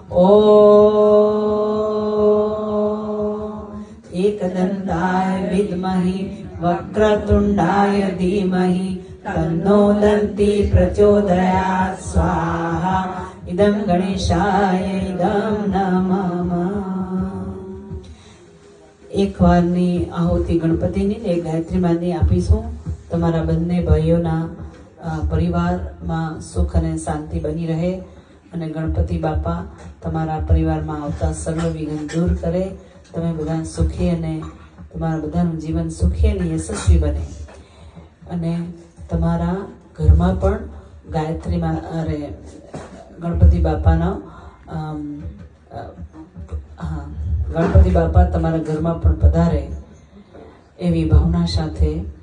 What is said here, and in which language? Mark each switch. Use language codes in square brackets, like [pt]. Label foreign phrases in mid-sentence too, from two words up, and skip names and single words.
[sa] एकदंताय विद्महे वक्रतुंडाय धीमहि तन्नो दन्ति प्रचोदयात् स्वाहा इदं गणेशाय इदं नमः। [gu] एक वाરની આહુતિ ગણપતિની ને ગાયત્રી માની આપીશું. તમારા બંને ભાઈઓના પરિવારમાં સુખ અને શાંતિ બની રહે અને ગણપતિ બાપા તમારા પરિવારમાં આવતા સર્વ વિઘ્ન દૂર કરે. તમે બધા સુખી અને તમારા બધાનું જીવન સુખી અને યશસ્વી બને અને તમારા ઘરમાં પણ ગાયત્રી અરે ગણપતિ બાપાનો ગણપતિ બાપા તમારા ઘરમાં પણ પધારે એવી ભાવના સાથે